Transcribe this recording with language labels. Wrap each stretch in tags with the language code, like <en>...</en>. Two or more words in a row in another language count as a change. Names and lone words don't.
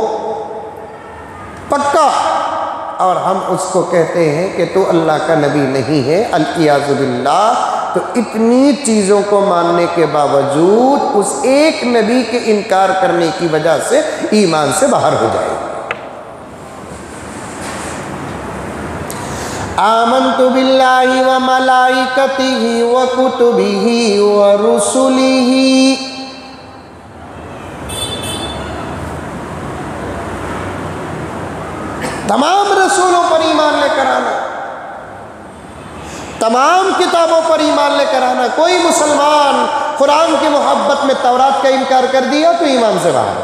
<ur>پکا اور ہم اس کو کہتے ہیں کہ تو اللہ کا نبی نہیں ہے،</ur> <ar>العیاذ باللہ،</ar> <ur>تو اتنی چیزوں کو ماننے کے باوجود اس ایک نبی کے انکار کرنے کی وجہ سے ایمان سے باہر ہو جائے گا۔</ur> <ar>آمنت بالله وملائكته وكتبه ورسله.</ar> <ur>تمام رسولوں پر ایمان لے کر آنا، تمام کتابوں پر ایمان لے کر آنا. کوئی مسلمان قرآن کی محبت میں تورات کا انکار کر دیا تو ایمان سے باہر.</ur>